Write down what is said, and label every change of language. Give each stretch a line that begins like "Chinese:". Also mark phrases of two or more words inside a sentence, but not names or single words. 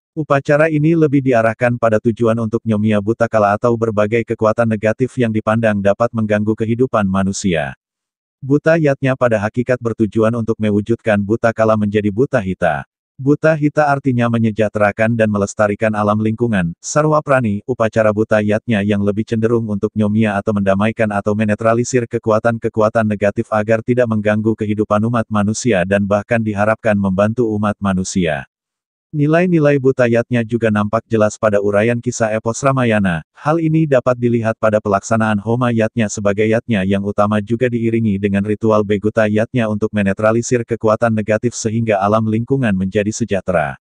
Indonesian: Upacara ini lebih diarahkan pada tujuan untuk nyomia buta kala atau berbagai kekuatan negatif yang dipandang dapat mengganggu kehidupan manusia. Buta yatnya pada hakikat bertujuan untuk mewujudkan buta kala menjadi buta hita. Buta Hita artinya menyejahterakan dan melestarikan alam lingkungan. Sarwa Prani, upacara buta yatnya yang lebih cenderung untuk nyomia atau mendamaikan atau menetralisir kekuatan-kekuatan negatif agar tidak mengganggu kehidupan umat manusia dan bahkan diharapkan membantu umat manusia. Nilai-nilai buta yatnya juga nampak jelas pada uraian kisah epos Ramayana. Hal ini dapat dilihat pada pelaksanaan Homa yatnya sebagai yatnya yang utama juga diiringi dengan ritual Beguta yatnya untuk menetralisir kekuatan negatif sehingga alam lingkungan menjadi sejahtera.